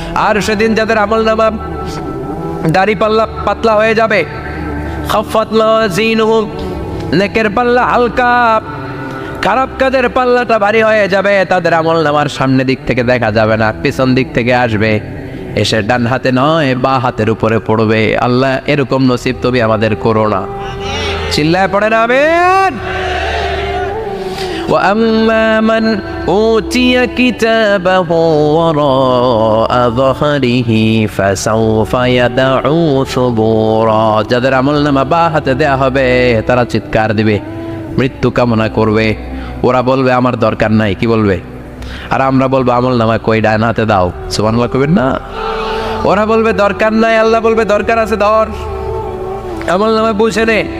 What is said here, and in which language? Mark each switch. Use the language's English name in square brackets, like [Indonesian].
[Bangla] আর সেদিন যাদের আমলনামা দাড়ি পাল্লা পাতলা হয়ে যাবে, [Arabic] খাফফাত মাওয়াজিনুহু [Bangla] নেকের পাল্লা হালকা, খারাপ কাজের পাল্লাটা ভারী হয়ে যাবে, তাদের আমলনামার সামনে দিক থেকে দেখা যাবে না, পিছন দিক থেকে আসবে, এসে ডান হাতে নয় বা হাতের উপরে পড়বে। আল্লাহ এরকম নসিব তুমি আমাদের করো না। চিল্লায় পড়েন আমিন। [Arabic] وأما من أوتي كتابه وراء ظهره فسوف يدعو ثبورا। [Bangla] যাদের আমলনামা বা হাতে দেয়া হবে তারা চিৎকার দিবে, মৃত্যু কামনা করবে। ওরা বলবে আমার দরকার নাই, কি বলবে? আর আমরা বলবো আমলনামা কই, ডান হাতে দাও। সুবহানাল্লাহ কইবেন না? ওরা বলবে দরকার নাই, আল্লাহ বলবে দরকার আছে, ধর আমলনামা বুঝে নে।